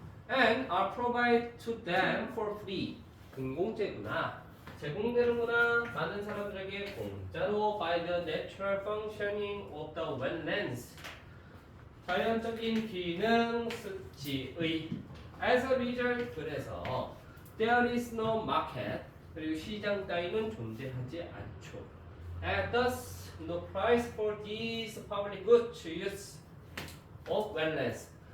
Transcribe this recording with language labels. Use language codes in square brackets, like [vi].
[en] And are provided to them for free. [ko] 공공재구나. 제공되는구나. 많은 사람들에게 공짜로 [en] by the natural functioning of the wetlands. [ko] 자연적인 기능 습지의 [en] as a result [ko] 그래서 [en] there is no market [ko] 그리고 시장 따위는 존재하지 않죠. [en] And thus no price for these public goods use of wetlands.